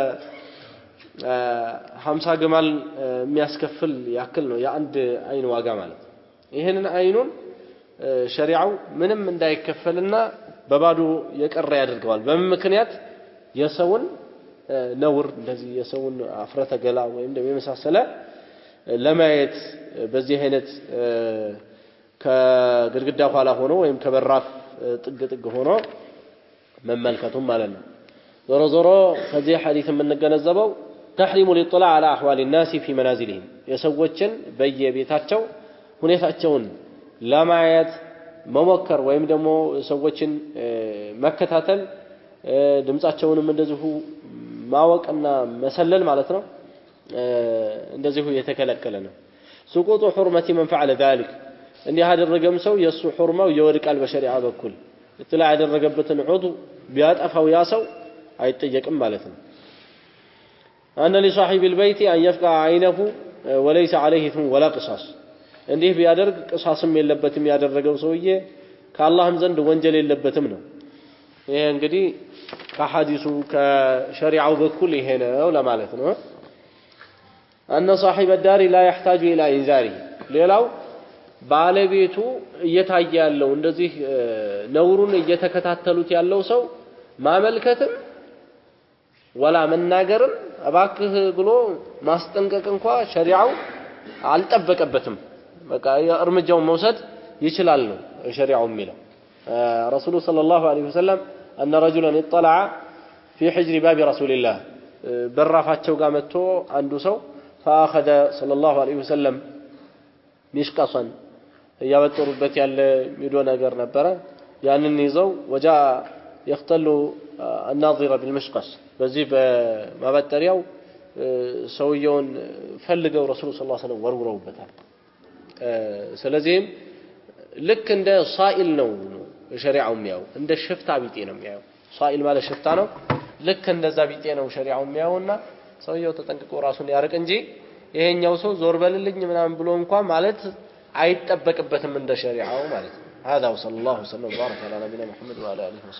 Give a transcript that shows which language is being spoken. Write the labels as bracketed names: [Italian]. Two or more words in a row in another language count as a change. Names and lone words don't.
[Amharic] 50 ግማል የሚያስከፍል ያክል ነው የአንድ አይን ዋጋ ማለት ይሄንን አይኑን ሸሪዓው ምንም እንዳይከፈልና በባዶ የቀረ ያደርገዋል በመምክንያት የሰውን ነውር እንደዚህ የሰውን አፍረተ ገላ ወይም ደግሞ የመሳሰለ ለማየት በዚህ አይነት ከግድግዳ ኋላ ሆኖ ወይም ከበራፍ ጥግ ሆኖ መመልከቱም ማለት ነው ዞሮ ዞሮ ከዚህ ሐዲስ የምንገነዘበው [Arabic] تحريم الاطلاع على احوال الناس في منازلهم [Amharic] የሰዎችን በየቤታቸው ሁኔታቸውን ለማየት መሞከር ወይም ደግሞ ሰዎችን መከታተል ድምጻቸውንም እንደዚሁ ማወቅና መሰለል ማለት ነው እንደዚሁ የተከለከለ ነው [Arabic] سقوط حرمه من فعل ذلك [Amharic] እንዲህ ያደረገም ሰው የሱ ሑርማው ይወድቃል በሸሪዓ በኩል እጥላ ያደረገበትን ዑዱ ቢያጠፋው ያ ሰው አይጠየቅም ማለት ነው [Arabic] أن لصاحب البيت أن يفقع عينه وليس عليه ثم ولا قصاص [Amharic] እንዲህ ቢያደርግ ቅሳስም የለበትም ያደረገው ሰውዬ ከአላህም ዘንድ ወንጀል የለበትም ነው ይሄ እንግዲህ ከሐዲሱ ከሸሪዓው በኩል ይሄ ነው ለማለት ነው [Arabic] أن صاحب الدار لا يحتاج إلى إنذاره [Amharic] ሌላው ባለቤቱ እየታየ ያለው እንደዚህ ነውሩን እየተከታተሉት ያለው ሰው ማመልከትም ወላ መናገርም አባክህ ብሎ ማስጠንቀቅ እንኳን ሸሪዓው አልጠበቀበትም በቃ እርምጃውን መውሰድ ይችላል ነው ሸሪዓው የሚለው [Arabic] الرسول صلى الله عليه وسلم ان رجلا اطلع في حجر باب رسول الله [Amharic] በራፋቸው ጋር መጥቶ አንዱ ሰው [Arabic] فاخذ صلى الله عليه وسلم [Amharic] ሚሽቀሰን ያወጣሩበት ያለ ሚዶ ነገር ነበር ያንን ይዘው [Arabic] وجاء يختل الناظر بالمشقص [Amharic] በዚህ በማበጠሪያው ሰውየውን ፈልገው [Arabic] الرسول صلى الله عليه وسلم [Amharic] ወርውረውበታል ስለዚህም ልክ እንደ ሷኢል ነው ሸሪዓው የሚያው እንደ ሽፍታ ቢጤ ነው የሚያው ሷኢል ማለት ሽፍታ ነው ልክ እንደዛ ቢጤ ነው ሸሪዓው የሚያውና ሰውየው ተጠንቅቆ ራሱን ያርቅ እንጂ ይሄኛው ሰው ዞር በልልኝ ምናምን ብሎ እንኳን ማለት አይጠበቅበትም እንደ ሸሪዓው ማለት ነው [Arabic] هذا وصلى الله وسلم وبارك على نبينا محمد وعلى اله وصحبه